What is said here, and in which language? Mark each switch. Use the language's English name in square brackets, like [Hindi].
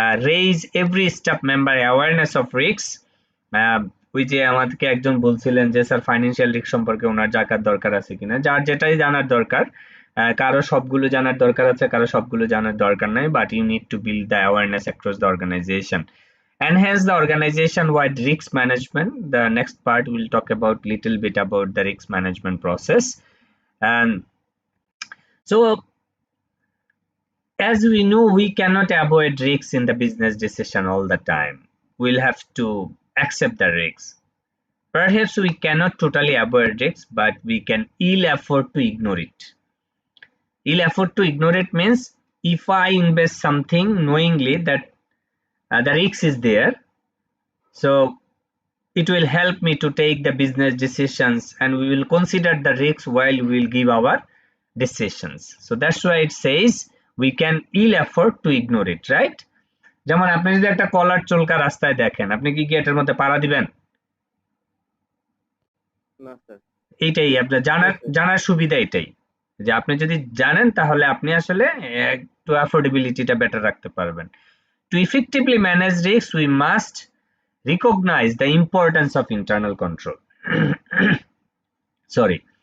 [English] Raise every staff member awareness of risks. [Bangla] ওই যে আমাদেরকে একজন বলছিলেন যে স্যার ফাইন্যান্সিয়াল রিস্ক সম্পর্কে ওনার জানার দরকার আছে কিনা। যার যেটাই জানার দরকার, কারো সবগুলো জানার দরকার আছে, কারো সবগুলো জানার দরকার নাই, [English] But you need to build the awareness across the organization. Enhance the organization wide risk management. The next part we'll talk about little bit about the risk management process. And so as we know, we cannot avoid risks in the business decision all the time. We'll have to accept the risks. Perhaps we cannot totally avoid risks, but we can ill afford to ignore it. Ill afford to ignore it means if I invest something knowingly that the risk is there, so it will help me to take the business decisions, and we will consider the risks while we will give our decisions. So that's why it says we can ill afford to ignore it, right? [Bangla] যেমন আপনি যদি একটা কলার চুলকা রাস্তায় দেখেন, আপনি কি এটার মধ্যে পাড়া দিবেন? না স্যার। এইটাই আপনার জানার সুবিধা এটাই যে আপনি যদি জানেন তাহলে আপনি আসলে একটু অ্যাফোর্ডেবিলিটিটা বেটার রাখতে পারবেন। [English] To effectively manage risks, we must recognize the importance of internal control. Sorry.